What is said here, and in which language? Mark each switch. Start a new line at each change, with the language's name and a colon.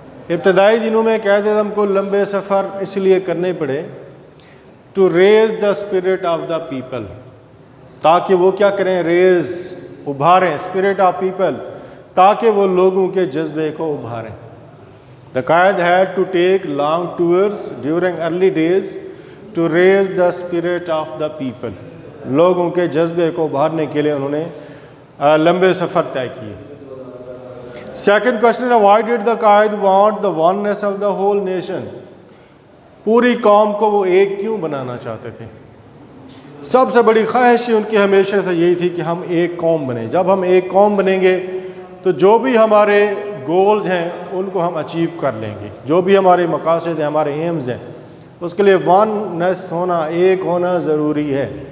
Urdu: ابتدائی دنوں میں قائد اعظم کو لمبے سفر اس لیے کرنے پڑے,
English: to raise the spirit of the people,
Urdu: تاکہ وہ کیا کریں, ریز ابھاریں,
English: spirit of people,
Urdu: تاکہ وہ لوگوں کے جذبے کو ابھاریں.
English: The Quaid had to take long tours during early days to raise the spirit of the people.
Urdu: لوگوں کے جذبے کو ابھارنے کے لیے انہوں نے لمبے سفر طے کیے.
English: Second question ہے, why did the Quaid want the oneness of the whole nation.
Urdu: پوری قوم کو وہ ایک کیوں بنانا چاہتے تھے. سب سے بڑی خواہش ان کی ہمیشہ سے یہی تھی کہ ہم ایک قوم بنیں. جب ہم ایک قوم بنیں گے تو جو بھی ہمارے گولز ہیں ان کو ہم اچیو کر لیں گے, جو بھی ہمارے مقاصد ہیں, ہمارے ایمز ہیں, اس کے لیے وننس ہونا, ایک ہونا ضروری ہے.